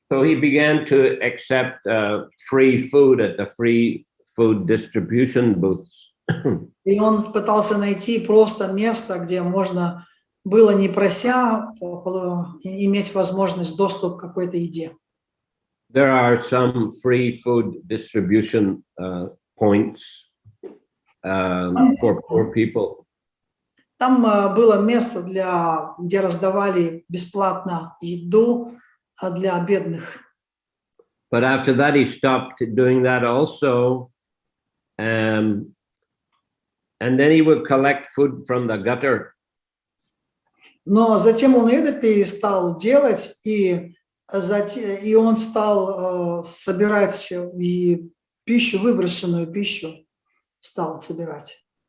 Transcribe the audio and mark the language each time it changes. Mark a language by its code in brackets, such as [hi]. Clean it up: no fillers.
[en] So he began to accept free food at the free food distribution booths. [ru] И он пытался найти просто место, где можно было, не прося, иметь возможность доступ к какой-то еде. [en] There are some free food distribution points for poor people. [ru] Там было место, где раздавали бесплатно еду для бедных. [en] But after that, he stopped doing that also. And then he would collect food from the gutter. [ru] Но затем он это перестал делать, и он стал собирать и пищу, выброшенную пищу, стал собирать.